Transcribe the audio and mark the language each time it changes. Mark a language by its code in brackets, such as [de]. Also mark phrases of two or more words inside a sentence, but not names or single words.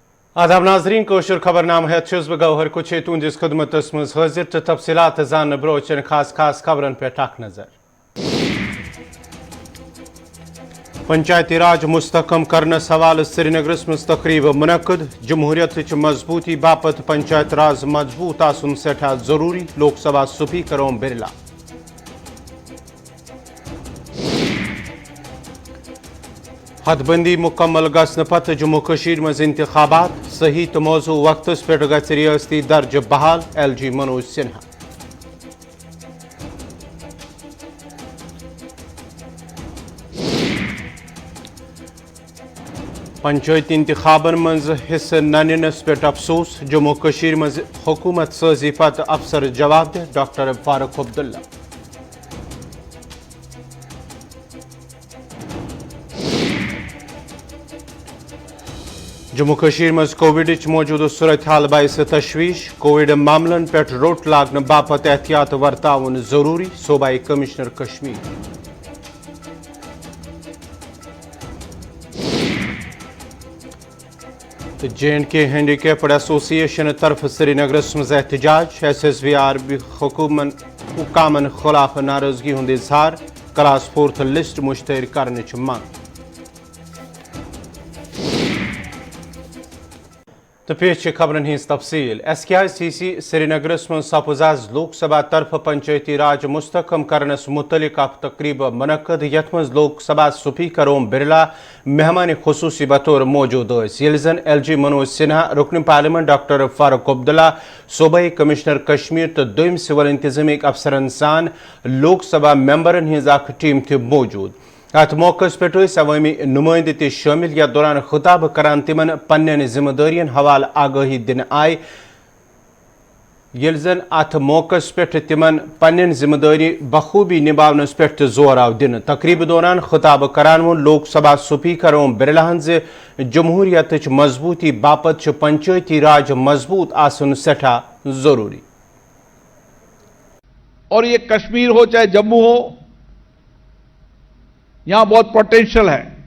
[ks] आदाब नाजरीन कोशर खबरनाम है गौहर कुछ तुंदिस खदमत मज हाजिर तो तफसीलात जान ब्रोचन खास खास खबरन पे टाक नजर। पंचायती राज मुस्तकम करने सवाल श्रीनगर मज तकरीब मुनक़द जमहूरियत मजबूती बापत पंचायत राज मजबूत आसन सठा जरूरी लोकसभा स्पीकर ओम बिरला। हदबंदी मुकम्मल गसन पत जम्मू कशीर मज इंतखाबात सही तो मौजू वक्त पे गच रियासती दर्ज बहाल LG मनोज सिन्हा। पंचायती इंतखाबन मज हिस्स न निनस पे अफसोस जम्मू कशीर मज हुकूमत साजी पत अफसर जवाब दे डॉक्टर फारूक अब्दुल्ला। जम्मू कशीर मज कोविड मौजूद सूरत हाल बायस तशवीश कोविड मामलन पे रोट लागन बापत एहतियात वर्तावन जरूरी सूबाई कमिश्नर कश्मीर। JNK हैंडीकैप्ड एसोसिएशन तरफ श्रीनगर मज एहतजाज SSVR हुकामन खिलाफ नाराजगी हुंद इजहार [en] class 4th list [ks] मुश्तहर करने मांग। तो पेश खबरन हिंस तफसील SKICC श्रीनगर मज सपज आज लोकसभा तरफ पंचायती राज मुस्तकम करनस मुतलिक तकरीब मुनक़द यथ मज लोकसभा स्पीकर ओम बिरला मेहमान खुसूसी बतौर मौजूद यह LG मनोज सिन्हा रुकन पार्लियामेंट डॉक्टर फारूक अब्दुल्ला सूबाई कमिश्नर कश्मीर तो दोम सिविल इंतजामिक अफसरन सान लोकसभा मेंबरन हिंज टीम थ मौजूद। अत मौके पे अवामी नुमाइंद त शामिल या दौरान खिताब करान तिमन पन्न जिम्मेदारियन हवाल आगाही दिन आय यह अत मौके पे तिमन पन्न जिम्मेदारी बखूबी निभावनस पे जोर आव दिन। तकरीब दौरान खिताब करान वो लोकसभा स्पीकर ओम बिरलाहन जे जमहूरियत मजबूती बापत पंचायती राज मजबूत आसन सठा जरूरी। [hi] और ये कश्मीर हो चाहे जम्मू हो, यहां बहुत पोटेंशियल है।